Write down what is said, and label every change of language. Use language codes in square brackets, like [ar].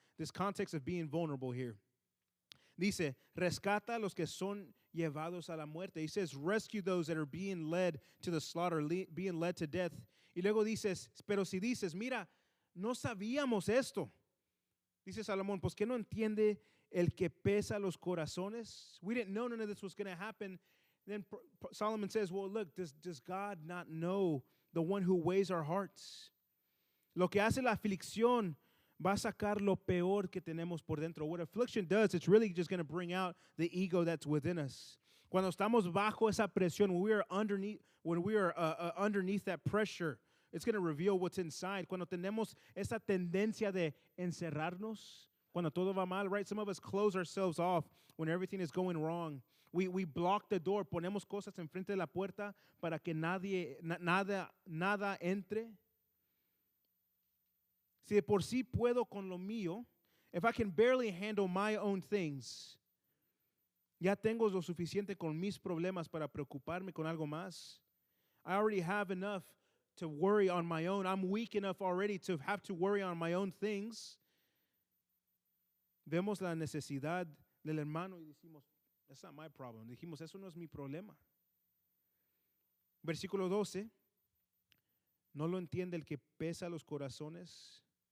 [en] This context of being vulnerable here. [es] Dice, rescata a los que son llevados a la muerte. [en] He says, rescue those that are being led to the slaughter, being led to death. [es] Y luego dices, pero si dices, mira, no sabíamos esto. Dice Salomón, pues que no entiende el que pesa los corazones. [en] We didn't know none of this was going to happen. Then Solomon says, well, look, does God not know the one who weighs our hearts? [es] Lo que hace la aflicción va a sacar lo peor que tenemos por dentro. [en] What affliction does, it's really just going to bring out the ego that's within us. [es] Cuando estamos bajo esa presión, [en] when we are underneath that pressure, it's going to reveal what's inside. [es] Cuando tenemos esa tendencia de encerrarnos, cuando todo va mal, right? [en] Some of us close ourselves off when everything is going wrong. We block the door, [es] ponemos cosas enfrente de la puerta para que nada entre. Si de por sí puedo con lo mío, [en] if I can barely handle my own things, [es] ya tengo lo suficiente con mis problemas para preocuparme con algo más. [en] I already have enough to worry on my own. I'm weak enough already to have to worry on my own things. [es] Vemos la necesidad del hermano y decimos, [en] that's not my problem. [es] Dijimos, eso no es mi problema. Versículo 12, ¿no lo entiende el que pesa los corazones?